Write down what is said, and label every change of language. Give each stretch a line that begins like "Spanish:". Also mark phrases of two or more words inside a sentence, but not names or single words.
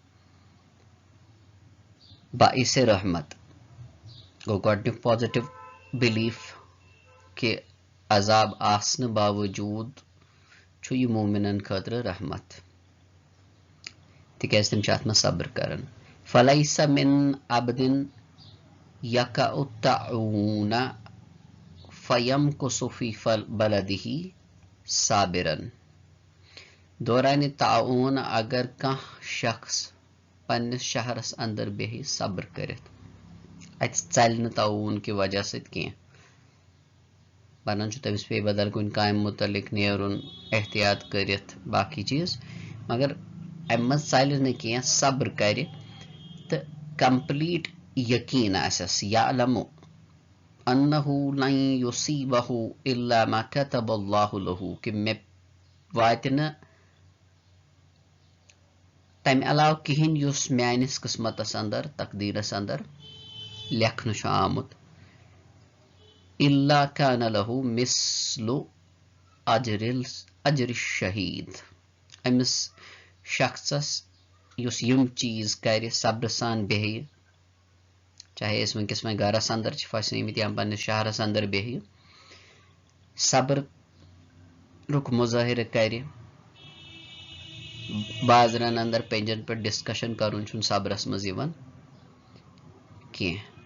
Kashmiri: باعث رحمت گوٚو گۄڈٕنیُک
English: positive belief
Kashmiri: کہِ عذاب آسنہٕ باوجوٗد چھُ یہِ مومنن خٲطرٕ رحمت تِکیازِ تِم چھِ اتھ منٛز صبر کران
Arabic: فلیس من عبدٍ یقع الطاعون فیمکث فی بلدہ صابرا
Kashmiri: دورانِ تعاوُن اگر کانٛہہ شخص پننس شہرس اندر بیٚہہِ صبر کٔرِتھ اتہِ ژلہِ نہٕ تعاوُن کہِ وجہ سۭتۍ کینٛہہ بنان چھُ تٔمِس پیٚیہِ بدل کُنہِ کامہِ متعلق نیرُن احتیاط کٔرِتھ باقٕے چیٖز مگر ام مز ژلہِ نہٕ کینٛہہ صبر کرِ تہٕ کمپلیٹ یقین آسٮ۪س
Arabic: یعلم انه لن يصيبه الا ما كتب الله له
Kashmiri: کہ مےٚ واتہِ نہٕ تمہِ علاوٕ کِہیٖنۍ یُس میٲنِس قٕسمتس اندر تقدیٖرس اندر لیکھنہٕ چھُ آمُت
Arabic: الا كان له مثل اجر الشہید
Kashmiri: أمِس شخصس یُس یِم چیٖز کرِ صبرٕ سان بیٚہہِ چاہے أسۍ وٕنکیٚس وۄنۍ گرس اندر چھِ پھسیمٕتۍ یا پننِس شہرس اندر بیٚہہِ صبرُک مظٲہرٕ کرِ بازرن اندر پنجن پٮ۪ٹھ ڈسکشن کرُن چھُنہٕ صبرس منٛز یِوان کینٛہہ